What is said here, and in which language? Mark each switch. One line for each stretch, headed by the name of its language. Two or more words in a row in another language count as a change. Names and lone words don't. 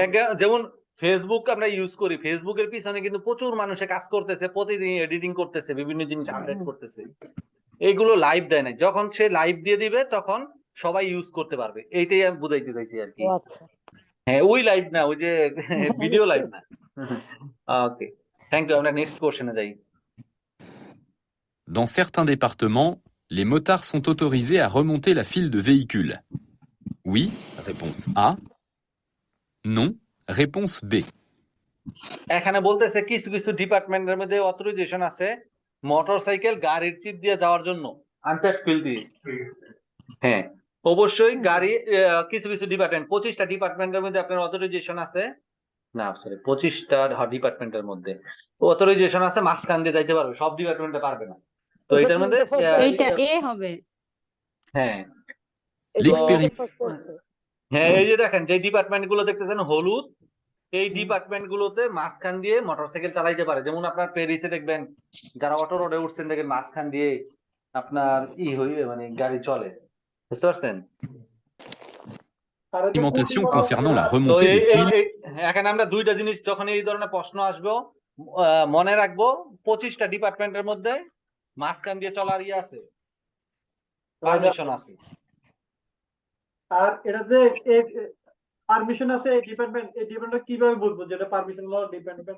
Bangla: ব্যাকগ্রাউন্ড, যেমন ফেসবুক আমরা ইউজ করি, ফেসবুকের পিছনে কিন্তু প্রচুর মানুষে কাজ করতেছে, প্রতিদিন এডিটিং করতেছে, বিভিন্ন জিনিস আপডেট করতেছে, এইগুলো লাইভ দেয় নাই। যখন সে লাইভ দিয়ে দিবে তখন সবাই ইউজ করতে পারবে, এইটাই আমি বুঝাইতে চাইছি আর কি। হ্যাঁ, ওই লাইভ না, ওই যে ভিডিও লাইভ না।
English: okay, thank you.
Bangla: আমরা
English: next question
Bangla: যাই।
French: Dans certains départements, les motards sont autorisés à remonter la file de véhicules. Oui, réponse A. Non, réponse B.
Bangla: এখানে বলতেছে কিছু কিছু ডিপার্টমেন্টের মধ্যে অথরাইজেশন আছে মোটরসাইকেল গাড়ির চিপ দিয়ে যাওয়ার জন্য, আনটাচ ফিল দিয়ে। হ্যাঁ, অবশ্যই গাড়ি কিছু কিছু ডিপার্টমেন্ট, 25টা ডিপার্টমেন্টের মধ্যে আপনার অথরাইজেশন আছে, না সরি 25টা ডিপার্টমেন্টের মধ্যে অথরাইজেশন আছে, মাঝখান দিয়ে যাইতে পারবে, সব ডিপার্টমেন্টে পারবে না। তো এটার মধ্যে এইটা এ হবে। হ্যাঁ হ্যাঁ, এই যে দেখেন যে ডিপার্টমেন্ট গুলো দেখতেছেন হলুদ, এই ডিপার্টমেন্ট গুলোতে মাঝখান দিয়ে মোটরসাইকেল চালাইতে পারে। যেমন আপনার প্যারিসে দেখবেন যারা অটো রোডে উঠছেন, দেখেন মাঝখান দিয়ে আপনার হইবে, মানে গাড়ি চলে, বুঝতে পারছেন?
French: Alimentation concernant la remontée des files.
Bangla: এখানে আমরা দুইটা জিনিস, যখন এই ধরনের প্রশ্ন আসবে মনে রাখবো, 25টা ডিপার্টমেন্টের মধ্যে মাঝখান দিয়ে চলার আছে, পারমিশন আছে। আর এটা যে পারমিশন আছে এই ডিপার্টমেন্ট কিভাবে বুঝবো যেটা পারমিশন হলো ডিপার্টমেন্ট?